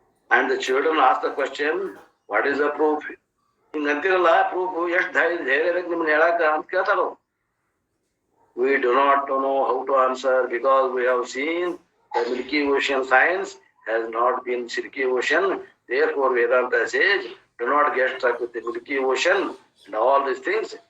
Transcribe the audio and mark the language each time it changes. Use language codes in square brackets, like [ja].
[en] And the children ask the question, what is the proof? [kn] ಹಿಂಗ ಅಂತಿರಲ್ಲ, proof ಎಷ್ಟು ಧೈರ್ಯ ಬೇಕು ನಿಮ್ಗೆ ಹೇಳಾಕ ಅಂತ ಕೇಳ್ತಾರ. [en] We do not know how to answer because we have seen the Milky Ocean science has not been Silky Ocean. Therefore Vedanta says, do not get stuck with the Milky Ocean and all these things.